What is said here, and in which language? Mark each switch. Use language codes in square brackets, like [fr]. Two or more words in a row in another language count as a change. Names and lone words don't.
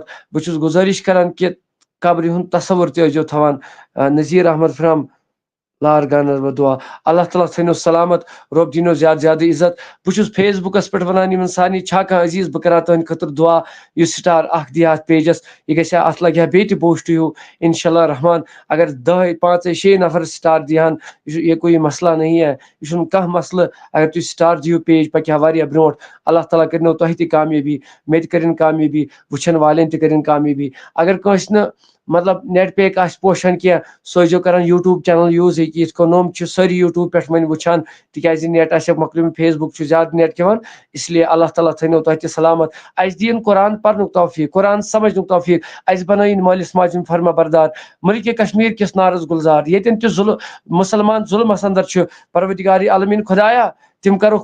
[ks] بہٕ چھُس گُزٲرِش کران کہِ قبرِ ہُنٛد تصوُر تہِ ٲسۍزیو تھاوان نذیٖر احمد فرام لار گانس دعا [ar] اللہ تعالیٰ [ks] تھٲینو سلامت رۄب دِنو زیادٕ زیادٕ عزت بہٕ چھُس فیس بُکس پٮ۪ٹھ ونان یِمن سارنٕے چھا کانٛہہ عزیٖز بہٕ کرٕ تُہنٛدِ خٲطرٕ دعا یُس سٹار اکھ دی ہا اتھ پیجس یہِ گژھِ ہا اتھ لگہِ ہا بیٚیہِ تہِ پوسٹ ہیوٗ [ar] انشاء اللہ [ks] رحمان اگر 10 5 6 نفر سٹار دِہن [ur] یہ کوئی مسئلہ نہیں ہے یہ [ks] چھُنہٕ کانٛہہ مسلہٕ اگر تُہۍ سٹار دِیِو پیج پکہِ ہا واریاہ برونٛٹھ [ar] اللہ تعالیٰ [ks] کٔرنو تۄہہِ تہِ کامیٲبی مےٚ تہِ کٔرِنۍ کامیٲبی وٕچھن والٮ۪ن تہِ کٔرِنۍ کامیٲبی اگر کٲنٛسہِ نہٕ مطلب نیٹ پیک آسہِ پوشان کینٛہہ سُہ ٲسۍزیو کران یوٗٹیوٗب چینل یوٗز ہیٚکہِ یِتھ کٔنۍ نوٚم چھِ سٲری یوٗٹیوٗب پٮ۪ٹھ وۄنۍ وٕچھان تِکیازِ نیٹ آسٮ۪کھ مۄکلیومُت فیس بُک چھُ زیادٕ نیٹ کھٮ۪وان اسلیے [ar] اللہ تعالیٰ [ks] تھٲینو تۄہہِ تہِ سلامت اَسہِ دِیِن قرآن پرنُک توفیٖق قرآن سمجھنُک توفیٖق اَسہِ بنٲیِن مٲلِس ماجہِ ہُنٛد فرما بردار ملکہِ کشمیٖر کِس نارس گُلزار ییٚتٮ۪ن تہِ مُسلمان ظُلمس انٛدر چھُ پروردگارِ عالمیٖن خۄدایا تِم